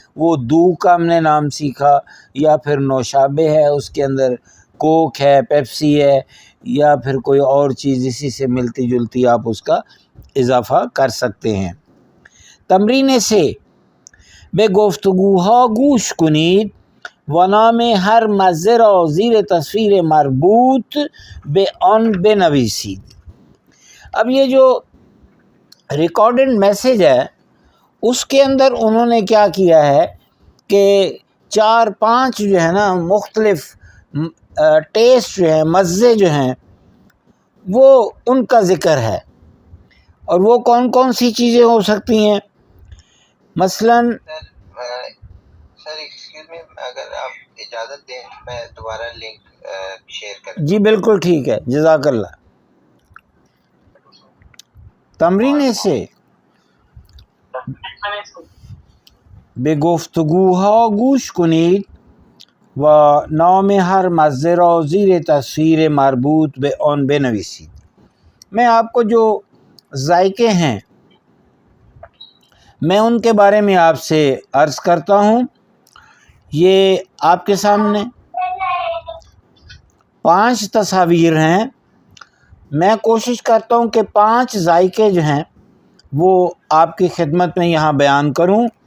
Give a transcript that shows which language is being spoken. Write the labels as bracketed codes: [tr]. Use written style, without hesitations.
[ur] وہ دو کا ہم نے نام سیکھا، یا پھر نوشابے ہے، اس کے اندر کوک ہے، پیپسی ہے، یا پھر کوئی اور چیز اسی سے ملتی جلتی آپ اس کا اضافہ کر سکتے ہیں. [fa] تمرین سے بے گفتگوها گوش کنید و نام ہر مصدر را زیر تصویر مربوط به آن بنویسید. [ur] اب یہ جو ریکارڈڈ میسیج ہے اس کے اندر انہوں نے کیا کیا ہے کہ 4-5 جو ہے نا مختلف ٹیسٹ جو ہیں، مزے جو ہیں، وہ ان کا ذکر ہے. اور وہ کون کون سی چیزیں ہو سکتی ہیں؟ مثلاً سر ایکسکیوز می، اگر آپ اجازت دیں میں دوبارہ لنک شیئر کر جی بالکل ٹھیک ہے، جزاک اللہ. [fa] تمرین سے به گفتگوها گوش کنید و نام هر مزه را زیر تصویر مربوط به آن بنویسید. [ur] میں آپ کو جو ذائقے ہیں میں ان کے بارے میں آپ سے عرض کرتا ہوں. یہ آپ کے سامنے 5 تصاویر ہیں. میں کوشش کرتا ہوں کہ 5 ذائقے جو ہیں وہ آپ کی خدمت میں یہاں بیان کروں.